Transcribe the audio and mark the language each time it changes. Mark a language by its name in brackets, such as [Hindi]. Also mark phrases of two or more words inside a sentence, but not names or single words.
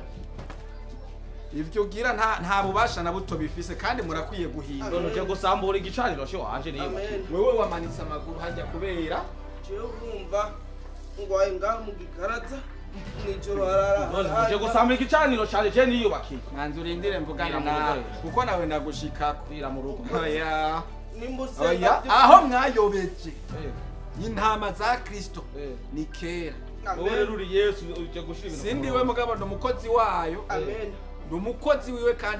[Rundi] Ivyo ugira nta bubasha na buto bifise kandi murakwiye guhinda. none uje gusambura igicaniro cyo waje niyo. Amen. Wewe wamanitse amaguru hajya kubera Je urumva ngwaye ngaho mu gikaraza nijoro harara. None uje gusambura igicaniro cyane je niyubakiye. manzi urindire mvugana nawe kuko nawe ndagushikako. Kwira mu rugo. Oya. Nimbuse. Oya aho mwayobeje. Intama za Kristo ni kera. Wowe rero uri Yesu uje gushira ibintu. Sindi we mugabo ndo mukozi wayo. Amen. Ndumukozi wiwe kandi